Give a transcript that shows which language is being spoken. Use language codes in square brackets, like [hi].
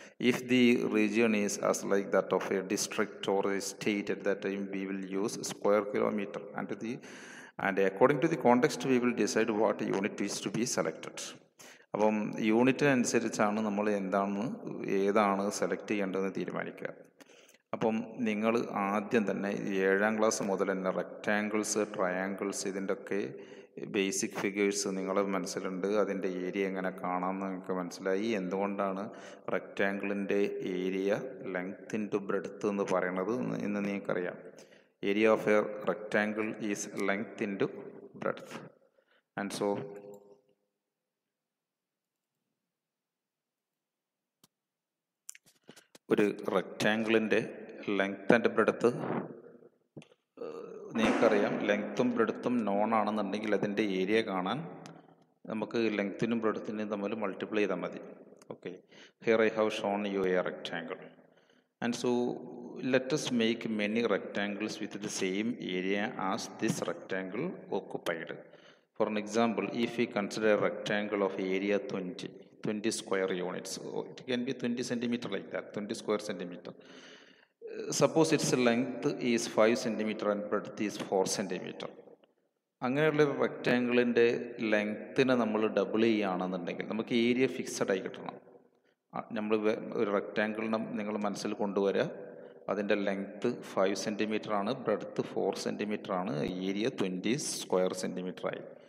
[en] If the region is as like that of a district or a state, at that time we will use square kilometer, and according to the context we will decide what unit is to be selected. [ml] അപ്പം യൂണിറ്റിനനുസരിച്ചാണ് നമ്മൾ ഏതാണ് select ചെയ്യേണ്ടതെന്ന് തീരുമാനിക്കുക. അപ്പം നിങ്ങൾ ആദ്യം തന്നെ 7ാം class മുതൽ തന്നെ റെക്റ്റാങ്കിൾസ്, ട്രയാങ്കിൾസ്, ഇതിൻ്റെയൊക്കെ ബേസിക് ഫിഗേഴ്സ് നിങ്ങളുടെ മനസ്സിലുണ്ട്. അതിൻ്റെ ഏരിയ എങ്ങനെ കാണാമെന്ന് നിങ്ങൾക്ക് മനസ്സിലായി. എന്തുകൊണ്ടാണ് റെക്റ്റാങ്കിളിൻ്റെ ഏരിയ ലെങ്ത് ഇൻറ്റു ബ്രെഡ്ത്ത് എന്ന് പറയുന്നത് എന്ന് നിങ്ങൾക്കറിയാം. [en] Area of a rectangle is length into breadth. [ml] And so ഒരു റെക്റ്റാങ്കിളിൻ്റെ ലെങ്ത് ആൻഡ് ബ്രെഡ്ത്ത് നിങ്ങൾക്കറിയാം. ലെങ്ത്തും ബ്രെഡ്ത്തും നോൺ ആണെന്നുണ്ടെങ്കിൽ അതിൻ്റെ ഏരിയ കാണാൻ നമുക്ക് ലെങ്ത്തിനും ബ്രെഡ്ത്തിനും തമ്മിൽ മൾട്ടിപ്ലൈ ചെയ്താൽ മതി. [en] Okay, here I have shown you a rectangle and so let us make many rectangles with the same area as this rectangle occupied. For an example, if we consider a rectangle of area 20 square units, it can be 20 centimeter like that, 20 square centimeter. Suppose its length is 5 centimeter and breadth is 4 centimeter. [ml] അങ്ങനെയുള്ള ഒരു റെക്റ്റാങ്കിളിൻ്റെ ലെങ്ത്തിനെ നമ്മൾ double ചെയ്യുകയാണെന്നുണ്ടെങ്കിൽ നമുക്ക് area fixed ആയി കിട്ടണം. നമ്മൾ ഒരു റെക്റ്റാങ്കിളിനെ നിങ്ങൾ മനസ്സിൽ കൊണ്ടുവരിക. അതിൻ്റെ ലെങ്ത്ത് 5 സെൻറ്റിമീറ്റർ ആണ്, ബ്രെഡ്ത്ത് 4 സെൻറ്റിമീറ്റർ ആണ്, ഏരിയ 20 സ്ക്വയർ സെൻറ്റിമീറ്റർ ആയി.